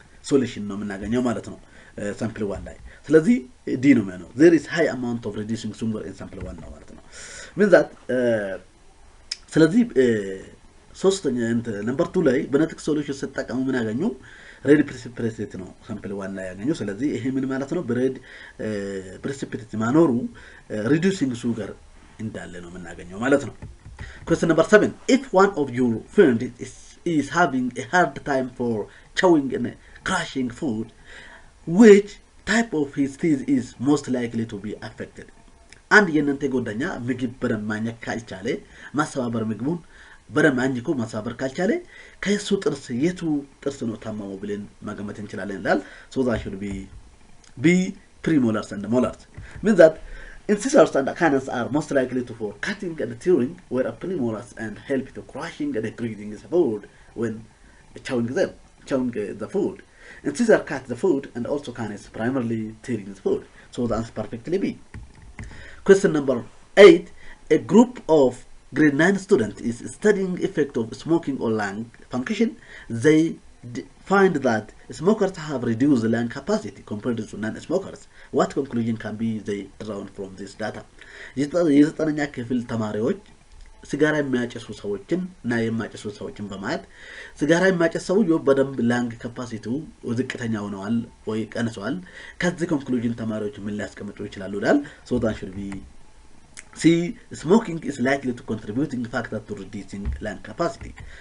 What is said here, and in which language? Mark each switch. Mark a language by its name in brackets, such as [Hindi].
[Amharic] ሶሉሽን ነው የምናገኘው ማለት ነው ሳምፕል 1 ላይ። ስለዚህ ዲ ነው ማለት ነው። [English] there is high amount of reducing sugar in sample 1 [Amharic] ነው ማለት ነው። [English] means that [Amharic] ስለዚህ ሶስተኛ ነምበር 2 ላይ ቤኔዲክት ሶሉሽን ሲጠቀሙ ምን ያገኙ? ሬድ ፕሬሲፒቴት ነው ሳምፕል 1 ላይ ያገኙ። ስለዚህ ይሄ ምን ማለት ነው? በሬድ ፕሬሲፒቴት ማኖሩ reducing sugar እንዳለ ነው የምናገኘው ማለት ነው። [English] question number 7 if one of your friends is having a hard time for chewing and crushing food, which type of his teeth is most likely to be affected? [Amharic] አንድ የእናንተ ጓደኛ ምግብ በደንብ ማኘክ ካልቻለ ማሰባበር ምግቡን በደንብ አኝኮ ማሰባበር ካልቻለ ከሱ ጥርስ የቱ ጥርስ ነው ታማው ብለን ማገመት እንችላለን ይላል። [English] so that should be premolars and molars. means that incisors and canines are most likely to for cutting and tearing, where premolars and help to crushing and grating the food when chewing the food. Incisors cut the food and also canines primarily tearing the food. So the answer perfectly B. question number 8 a group of grade 9 students is studying effect of smoking on lung function. They find that smokers have reduced lung capacity compared to non-smokers. What conclusion can be they drawn from this data? [Amharic] የዘጠነኛ ክፍል ተማሪዎች ሲጋራ የሚያጨሱ ሰዎችን እና የማጨሱ ሰዎችን በማየት ሲጋራ የሚያጨሱ ሰው በደንብ ላንግ ካፓሲቲው ዝቅተኛ ሆነዋል ወይ ቀንሰዋል። ከዚህ ኮንክሉዥን ተማሪዎች ምን ሊያስቀምጡ ይችላሉ ይላል። [English] so that should be C. Smoking is likely to contributing factor to reducing lung capacity.